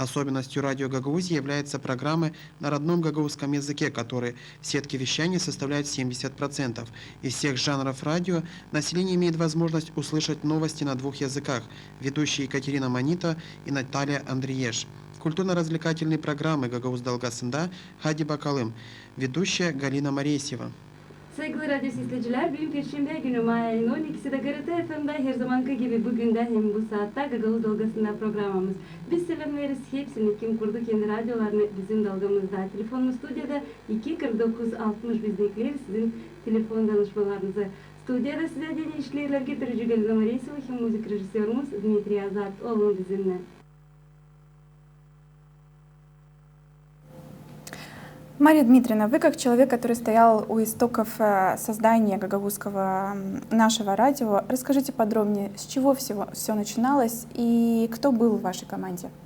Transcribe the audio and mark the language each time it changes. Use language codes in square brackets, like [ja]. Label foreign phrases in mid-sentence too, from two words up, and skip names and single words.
[ru] Особенностью радио Гагаузии являются программы на родном гагаузском языке, которые в сетке вещания составляют 70%. Из всех жанров радио население имеет возможность услышать новости на двух языках. Ведущие Екатерина Манита и Наталья Андриеш. Культурно-развлекательные программы Гагаuz Dalgasında Hadi Bakalım. Ведущая Галина Моресьева. [gag] Saygılı radyo izleyiciler, büyük Perşembe günü Maya'nın 12'si de GRT FM'de her zamanki gibi bugün de hem bu saatte Gagauz Dalgasında programımız. Biz selam veririz hepsini kim kurdu kendi radyolarını bizim dalgamızda. Telefonumuz stüdyoda 24960 bizdekiler sizin telefon danışmalarınızı. Stüdyoda size deli işlerler getirici Galina Moriesova hem müzik rejisörümüz Dmitriy Azat. Olun bizimle. [ru] Мария Дмитриевна, вы как человек, который стоял у истоков создания гагаузского нашего радио, расскажите подробнее, с чего все начиналось и кто был в вашей команде?